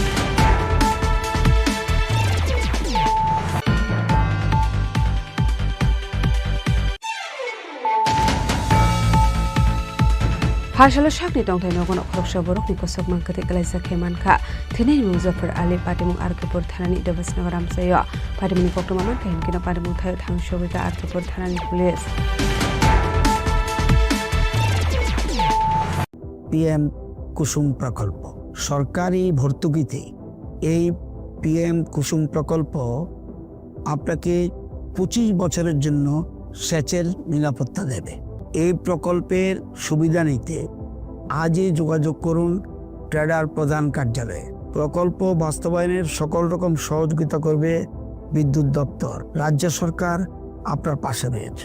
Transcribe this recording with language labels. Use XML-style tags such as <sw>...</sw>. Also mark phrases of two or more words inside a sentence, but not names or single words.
<trp>Hashalo Shakni Tongthai Nogono Khoroksa Borok ni Kosok Mangkati Galaisa Kemanka Thini Muzafar Ali Patimung Arkipur Thanani Devasnagar Amsayo Patimuni Kokto Maman Kahin Kina Patimung Thayo Thangshobita Arkipur Thanani Police</trp> <bn>PM কুসুম প্রকল্প সরকারি ভর্তুকিতে এই PM কুসুম প্রকল্প আপনাকে 25 বছরের জন্য সেচের নিরাপত্তা দেবে এই প্রকল্পের সুবিধা নিতে আজই যোগাযোগ করুন ট্রেডার প্রধান কার্যালয়ে প্রকল্প বাস্তবায়নের সকল রকম সহযোগিতা করবে বিদ্যুৎ দপ্তর রাজ্য সরকার আপনার পাশে রয়েছে</bn>